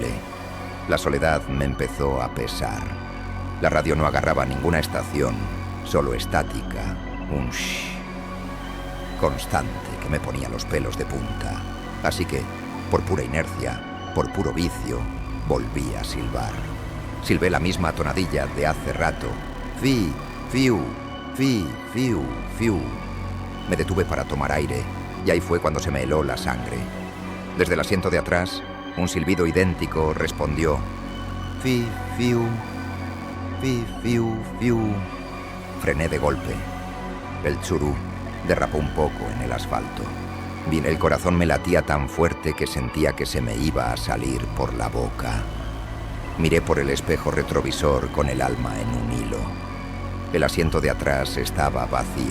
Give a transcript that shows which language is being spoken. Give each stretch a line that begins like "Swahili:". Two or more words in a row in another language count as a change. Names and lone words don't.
Spanish: La soledad me empezó a pesar. La radio no agarraba ninguna estación, solo estática, un shh constante que me ponía los pelos de punta. Así que, por pura inercia, por puro vicio, volví a silbar. Silbé la misma tonadilla de hace rato. Fi, fiu, fi, fiu, fiu. Me detuve para tomar aire, y ahí fue cuando se me heló la sangre. Desde el asiento de atrás, un silbido idéntico respondió: «Fi, fiu, fi, fiu, fiu». Frené de golpe. El Tsuru derrapó un poco en el asfalto. El corazón me latía tan fuerte que sentía que se me iba a salir por la boca. Miré por el espejo retrovisor con el alma en un hilo. El asiento de atrás estaba vacío.